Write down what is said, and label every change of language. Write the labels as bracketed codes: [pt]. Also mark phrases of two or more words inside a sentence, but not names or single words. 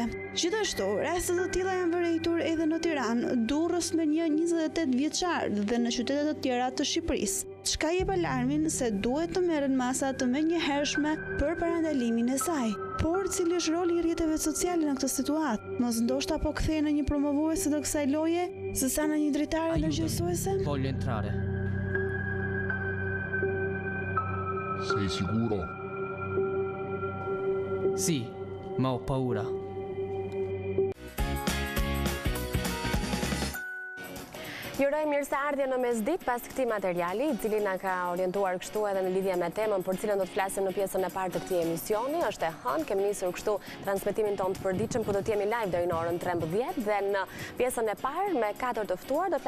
[sq] Gjithashtu, raste të tilla janë vërejtur edhe në Tiranë, Durrës me një 28 vjeçar dhe në qytete të tjera të Shqipërisë. Çka jep alarmin se duhet të merren masa të menjëhershme për parandalimin e saj. Por cili është roli i rrjeteve sociale në këtë situatë? Mos ndoshta po kthehen në një promovuese të kësaj loje, sesa në një dritare ndërgjegjësuese? [it] Voglio entrare. Sei sicuro? Sì, ma ho paura. [sq] Juroj mirëseardhje në mesditë pas këtij materiali, i cili na ka orientuar kështu edhe në lidhje me temën për cilën do të flasim në pjesën e parë të këtij emisioni. Është e hënë, kemi nisur kështu transmetimin tonë të përditshëm ku do të jemi live deri në orën 13 dhe në pjesën e parë me 4 të ftuar do